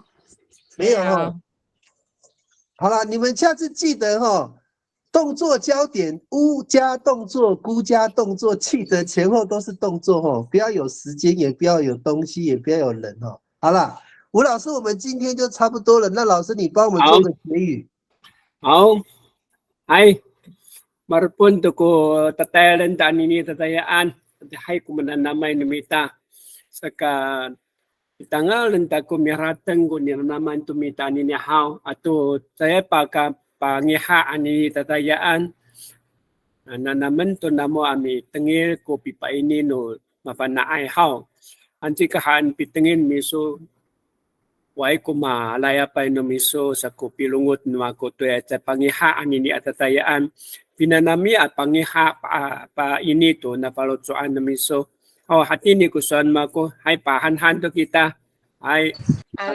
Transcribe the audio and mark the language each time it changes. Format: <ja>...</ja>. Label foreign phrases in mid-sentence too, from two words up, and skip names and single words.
<zh>没有哈。好了，你们下次记得哈。动作焦点，乌加动作，姑加动作，记得前后都是动作哦，不要有时间，也不要有东西，也不要有人哦。好了，吴老师，我们今天就差不多了。那老师，你帮我们做个结语。</zh> <ami>好，hai, marupun ko tatayalan tani ni tatayaan, hai ko mananamay numita saka itangal nta ko miratang ko niranaman tumita ni hao ato saya paka pangihaan ni tatayaan na naman to namo ami tengil ko pipa ini no mapanaay hao anti kahan pitengin miso wai ko malaya pa no miso sa ko pilungot no ako to at pangihaan ni tatayaan pinanami at pangiha pa ini to na palotsoan no miso hati ni ko son mako hay pahanhan to kita ay</ami>